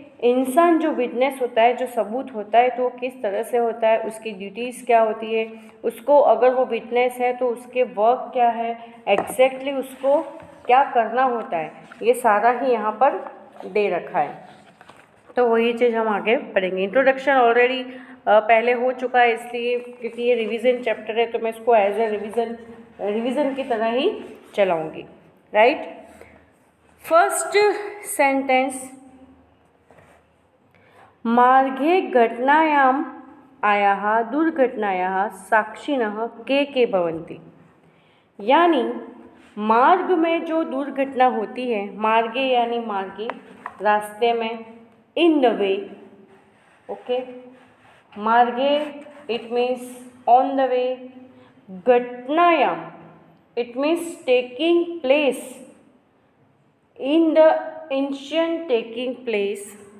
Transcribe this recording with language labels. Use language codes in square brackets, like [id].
[hi] इंसान जो विटनेस होता है, जो सबूत होता है, तो वो किस तरह से होता है, उसकी ड्यूटीज़ क्या होती है, उसको अगर वो विटनेस है तो उसके वर्क क्या है, एग्जैक्टली उसको क्या करना होता है, ये सारा ही यहाँ पर दे रखा है। तो वही चीज़ हम आगे पढ़ेंगे। इंट्रोडक्शन ऑलरेडी पहले हो चुका है, इसलिए क्योंकि ये रिवीजन चैप्टर है तो मैं इसको एज ए रिवीजन की तरह ही चलाऊंगी, राइट। [en] first sentence, [sa] मार्गे घटनायाम् आयाः दुर्घटनायाः साक्षिणः के भवन्ति। [hi] यानी मार्ग में जो दुर्घटना होती है, मार्गे यानी मार्गे, रास्ते में, [en] In the way, okay. मार्गे it means on the way, घटनायाम it means taking place, in the instant taking place.